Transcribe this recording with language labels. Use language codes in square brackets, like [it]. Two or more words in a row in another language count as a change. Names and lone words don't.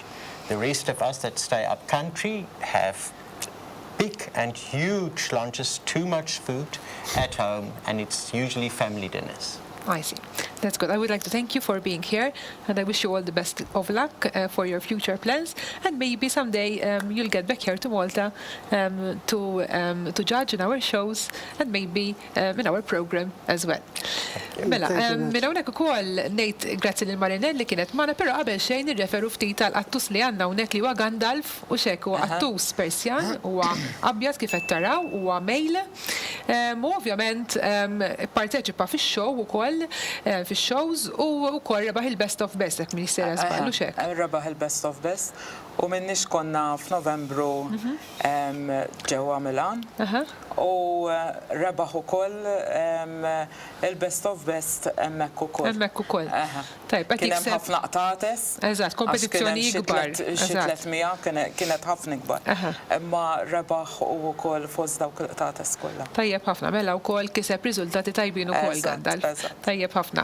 [en] The rest of us that stay up country have big and huge lunches, too much food at home, and it's usually family dinners. I see. That's good. I would like to thank you for being here, and I wish you all the best of luck for your future plans. And maybe someday you'll get back here to Malta to judge in our shows and maybe in our program as well. [mt] Mela, minn hawnhekk ukoll ngħid grazzi lil Marinelli kienet magħna, però qabel xejn nirreferu ftit tal-qattus li għandna hawnhekk li huwa Gandalf u xek huwa qattus Persjan, huwa abjad kif qed taraw, huwa mejl. U ovvjament parteċipa fix-show ukoll fix-shows u wkoll rebaħ il-Best of Best hekk min jissejra żball u xek. Rebaħ il-Best of Best u minnix konna f'Novembru ġewwa Milan u rebaħ ukoll il-Best of Best hemmhekk ukoll. Hemmhekk ukoll. Tajb, Kien hemm ħafna qtates. Eżatt, kompetizzjoni kbar. Xi 300 kienet ħafna kbar. Imma rebaħ ukoll fost dawk il-qtates kollha. Tajjeb ħafna, mela wkoll kiseb riżultati tajbin ukoll Gandalf. Tajjeb ħafna.